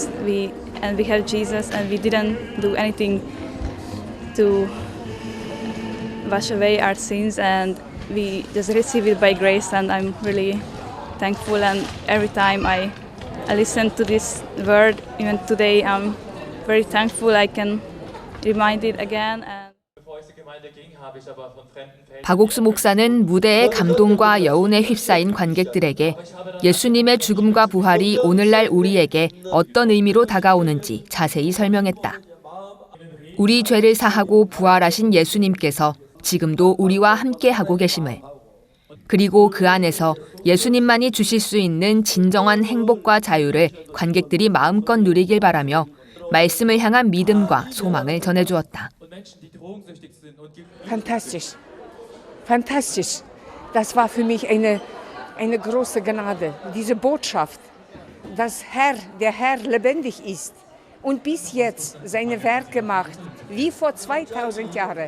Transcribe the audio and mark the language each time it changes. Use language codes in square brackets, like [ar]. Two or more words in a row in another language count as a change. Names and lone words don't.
[en] We have Jesus, and we didn't do anything to wash away our sins, and we just receive it by grace, and I'm really thankful. And every time I listen to this word, even today, I'm very thankful I can remind it again. And [ko] 박옥수 목사는 무대의 감동과 여운에 휩싸인 관객들에게 예수님의 죽음과 부활이 오늘날 우리에게 어떤 의미로 다가오는지 자세히 설명했다. 우리 죄를 사하고 부활하신 예수님께서 지금도 우리와 함께하고 계심을, 그리고 그 안에서 예수님만이 주실 수 있는 진정한 행복과 자유를 관객들이 마음껏 누리길 바라며 말씀을 향한 믿음과 소망을 전해주었다. [de] Fantastisch. Fantastisch. Das war für mich eine große Gnade. Diese Botschaft, dass der Herr lebendig ist und bis jetzt seine Werke macht, wie vor 2000 Jahren.